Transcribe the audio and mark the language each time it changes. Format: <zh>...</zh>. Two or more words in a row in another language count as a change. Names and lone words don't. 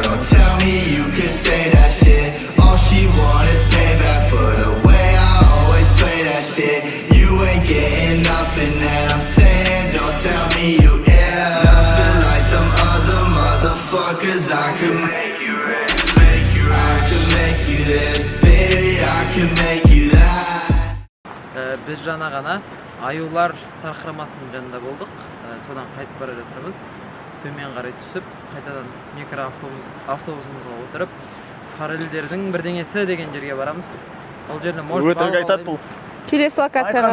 <en>Don't tell me you could say that shit. All she want is payback for the way I always play that shit. You ain't getting nothing that I'm saying, don't tell me you ain't. Nothing like them other motherfuckers, I could make you rich. I can make you this, baby, I can make you that.</en> <kk>Біз жаңа ғана аюлар сарқырамасының жанында болдық. Содан қайтып бара жатырмыз. Төмен қарай түсіп, қайтадан микроавтобусымызға отырып, параллельдердің бірдеңесі деген жерге барамыз. Ол жерде может өтірік айтады бұл. Келесі локацияға</kk>